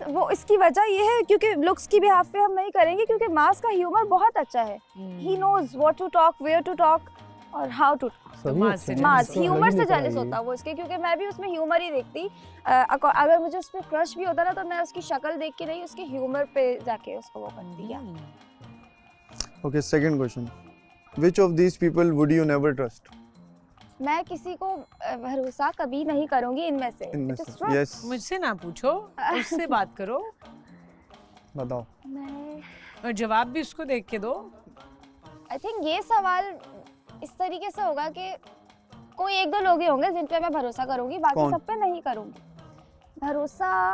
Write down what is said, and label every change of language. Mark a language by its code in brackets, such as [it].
[hi] वो इसकी वजह ये है क्योंकि लुक्स की बिहाफ पे हम नहीं करेंगे क्योंकि माज का ह्यूमर बहुत अच्छा है. [en] He knows what to talk, where to talk और how to. [hi] माज ह्यूमर से जेलस होता वो इसके क्योंकि मैं भी उसमें ह्यूमर ही देखती. अगर मुझे उस पर क्रश भी होता ना तो मैं उसकी शक्ल देख के नहीं उसके ह्यूमर पे जाके उसको वो करती. क्या? [en] Okay, second question. Which of these people would you never trust? [hi] मैं किसी को भरोसा कभी नहीं करूंगी इनमें से. इनमें [en] It is [hi] से. [en] true. Yes. [hi] मुझसे ना पूछो, उससे बात करो. बताओ. मैं और जवाब भी उसको देख के दो. आई थिंक ये सवाल इस तरीके से होगा कि कोई एक दो लोग ही होंगे जिन पे मैं भरोसा करूंगी, बाकी सब पे नहीं करूंगी भरोसा.